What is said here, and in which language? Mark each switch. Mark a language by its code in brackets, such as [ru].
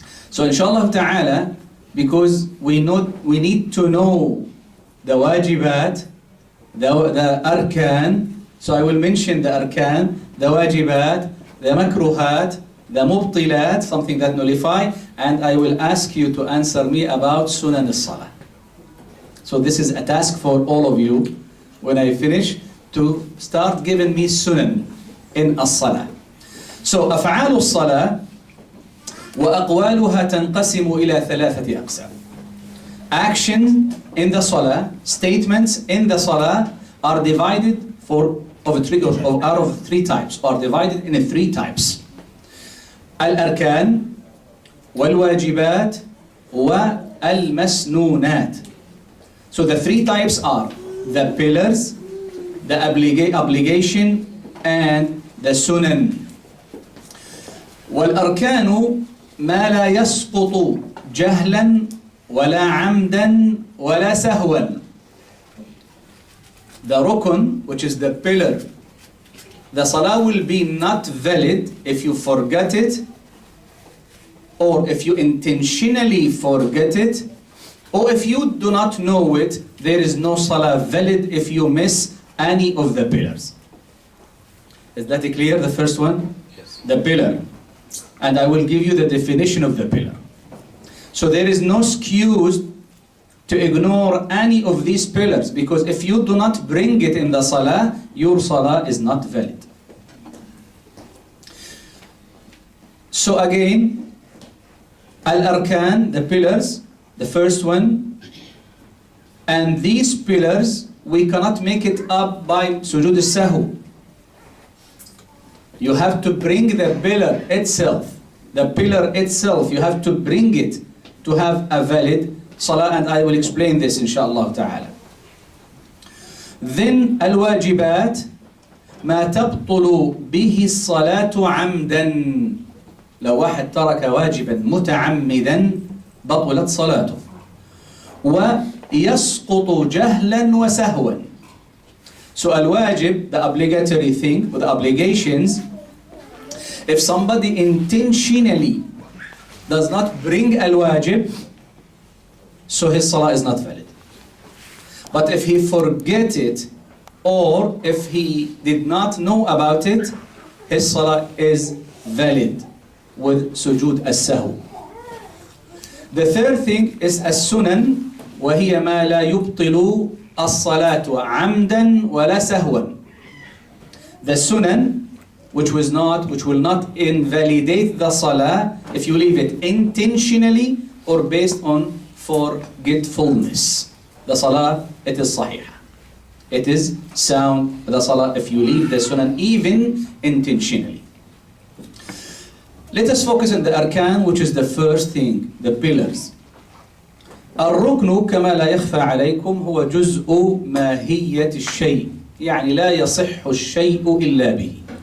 [en] So inshallah ta'ala, because we need to know the wajibat, the arkan, so I will mention the arkan, the wajibat, the makruhat, the mubtilat, something that nullify, and I will ask you to answer me about sunan as-salah. So this is a task for all of you when I finish, to start giving me sunan in as-salah. [ar] So أفعال الصلاة وأقوالها تنقسم إلى 3 أقسام. [en] Action in the salah, statements in the salah are divided out of 3 types, are divided in 3 types. [ar] الأركان والواجبات والمسنونات. [en] So the 3 types are the pillars, the obligation, and the sunan. [ar] والأركان ما لا يسقط جهلا ولا عمدا ولا سهوا. [en] The rukun, which is the pillar, the salah will be not valid if you forget it, or if you intentionally forget it, or if you do not know it. There is no salah valid if you miss any of the pillars. Is that clear? The first one? Yes. The pillar. And I will give you the definition of the pillar. So there is no excuse to ignore any of these pillars, because if you do not bring it in the salah, your salah is not valid. So again, al-arkan, the pillars, the first one, And these pillars, we cannot make it up by sujood al-sahw. You have to bring the pillar itself. The pillar itself, you have to bring it to have a valid salah, and I will explain this inshallah ta'ala. Then al-wajibat [ar] ما تبطل به الصلاة عمدا. لو واحد ترك واجبا متعمدا بطلت صلاته. ويسقط جهلا وسهوا. [en] So الواجب, the obligatory thing, with the obligations, if somebody intentionally does not bring al-wajib, so his salah is not valid. But if he forget it, or if he did not know about it, his salah is valid with sujood as-sahw. The third thing is as-sunan, [ar] وهي ما لا يبطل الصلاة عمدا ولا سهوا. [en] The sunan, which will not invalidate the salah if you leave it intentionally or based on forgetfulness. The salah, it is sahih. It is sound, the salah, if you leave the sunan even intentionally. Let us focus on the arkan, which is the first thing, the pillars. [ar] الركن كما لا يخفى عليكم هو جزء ماهية الشيء، يعني لا يصح الشيء إلا به.